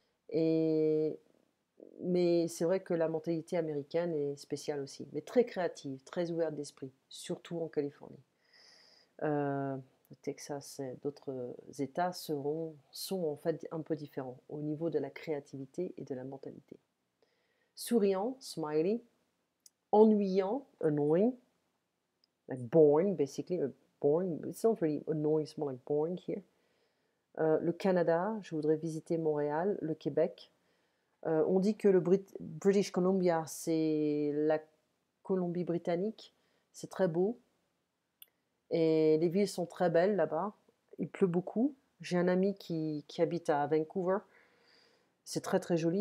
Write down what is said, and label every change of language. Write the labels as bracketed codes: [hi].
[fr] Et, mais c'est vrai que la mentalité américaine est spéciale aussi, mais très créative, très ouverte d'esprit, surtout en Californie. Le Texas et d'autres États sont en fait un peu différents au niveau de la créativité et de la mentalité. [en] Souriant, smiley, ennuyant, annoying, like boring basically, boring, it's not really annoying, it's more like boring here. [fr] Le Canada, je voudrais visiter Montréal, le Québec. On dit que le British Columbia, c'est la Colombie-Britannique. C'est très beau. Et les villes sont très belles là-bas. Il pleut beaucoup. J'ai un ami qui habite à Vancouver. C'est très très joli.